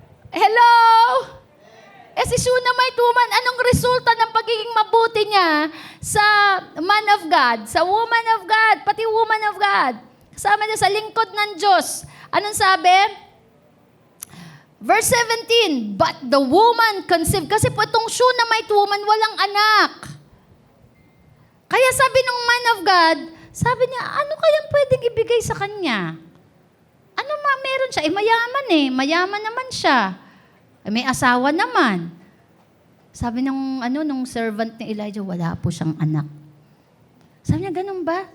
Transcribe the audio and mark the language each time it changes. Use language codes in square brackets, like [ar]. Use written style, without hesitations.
[tl] Hello? Si Shunammite woman, anong resulta ng pagiging mabuti niya sa man of God, sa woman of God, pati woman of God? Kasama niya sa lingkod ng Diyos. Anong sabi? [en] Verse 17, but the woman conceived. [tl] Kasi po itong Shunammite woman, walang anak. Kaya sabi ng man of God, sabi niya, ano kayang pwedeng ibigay sa kanya? Meron siya? Mayaman Mayaman naman siya. May asawa naman. Sabi nung servant ni Elijah, wala po siyang anak. Sabi niya, ganun ba?